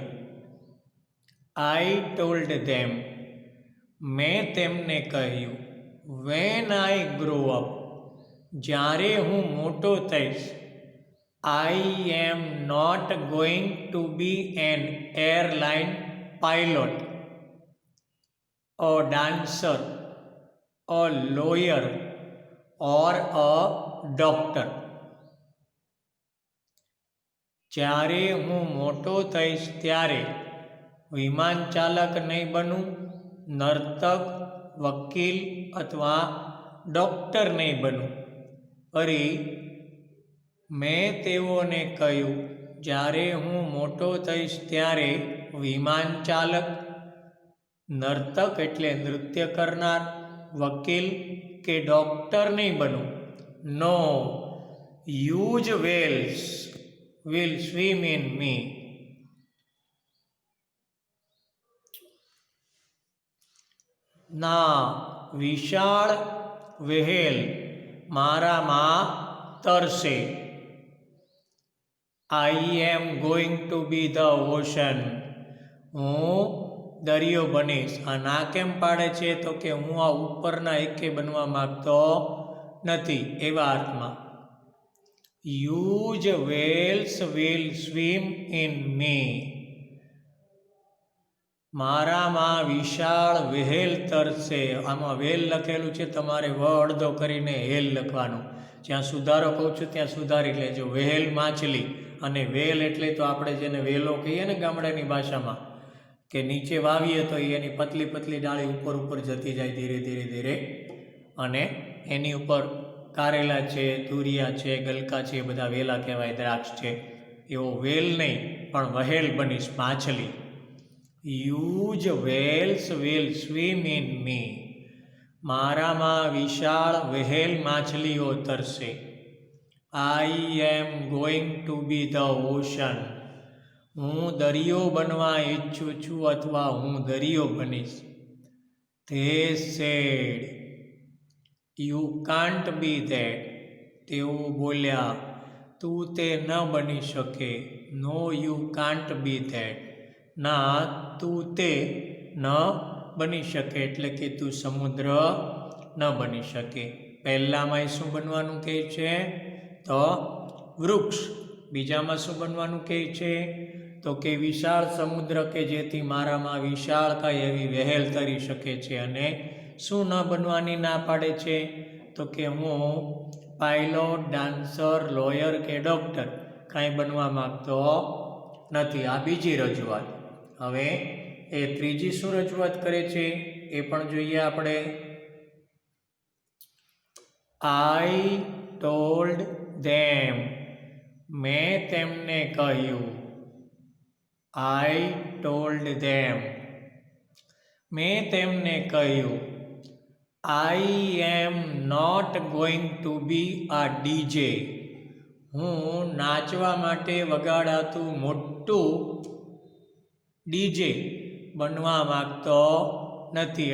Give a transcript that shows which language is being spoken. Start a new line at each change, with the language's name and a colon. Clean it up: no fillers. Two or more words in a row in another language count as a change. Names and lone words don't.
English: I told them,
Gujarati: મેં તેમને કહ્યું.
English: When I grow up,
Gujarati: જ્યારે હું મોટો થઈશ.
English: I am not going to be an airline pilot, a dancer, a lawyer or a doctor.
Gujarati: જ્યારે હું મોટો થઈશ ત્યારે વિમાન ચાલક નહીં બનું, નર્તક, વકીલ અથવા ડૉક્ટર નહીં બનું. ફરી મેં તેઓને કહ્યું, જ્યારે હું મોટો થઈશ ત્યારે વિમાન ચાલક, નર્તક એટલે નૃત્ય કરનાર, વકીલ કે ડૉક્ટર નહીં બનું.
English: નો, huge whales will swim in me.
Gujarati: ના, વિશાળ વહેલ મારામાં તરશે.
English: I am going to be the ocean.
Gujarati: હું દરિયો બનીશ. આ ના કેમ પાડે છે? તો કે હું આ ઉપરના એકે બનવા માગતો નથી એવા અર્થમાં.
English: Huge whales will swim in me.
Gujarati: મારામાં વિશાળ વહેલ તરશે. આમાં વેલ લખેલું છે, તમારે વ અડધો કરીને હેલ લખવાનું. જ્યાં સુધારો કહું છું ત્યાં સુધારી લેજો. વહેલ માછલી અને વેલ એટલે તો આપણે જેને વેલો કહીએ ને ગામડાની ભાષામાં, કે નીચે વાવીએ તો એની પતલી પતલી ડાળી ઉપર ઉપર જતી જાય ધીરે ધીરે ધીરે, અને એની ઉપર કારેલા છે, તુરિયા છે, ગલકા છે, એ બધા વેલા કહેવાય, દ્રાક્ષ છે. એવો વેલ નહીં પણ વહેલ બનીશ, માછલી.
English: Huge whales will swim in me.
Gujarati: મારામાં વિશાળ વહેલ માછલીઓ તરશે.
English: I am going to be the ocean.
Gujarati: હું દરિયો બનવા ઈચ્છું છું અથવા હું દરિયો બનીશ.
English: They said, you can't be that.
Gujarati: તેઓ બોલ્યા, તું તે ન બની શકે.
English: No, you can't be that.
Gujarati: ના, તું તે ન બની શકે એટલે કે તું સમુદ્ર ન બની શકે. પહેલામાં શું બનવાનું કહે છે? તો વૃક્ષ. બીજામાં શું બનવાનું કહે છે? તો કે વિશાળ સમુદ્ર, કે જેથી મારામાં વિશાળ કાંઈ એવી વહેલ તરી શકે છે. અને શું ન બનવાની ના પાડે છે? તો કે હું પાયલોટ, ડાન્સર, લોયર કે ડૉક્ટર કાંઈ બનવા માગતો નથી. આ બીજી રજૂઆત. હવે એ ત્રીજી શું રજૂઆત કરે છે એ પણ જોઈએ આપણે.
English: I told them.
Gujarati: મેં તેમને કહ્યું.
English: I told them.
Gujarati: મેં તેમને કહ્યું.
English: I am not going to be a DJ.
Gujarati: હું નાચવા માટે વગાડાતું મોટું ડીજે બનવા માગતો નથી.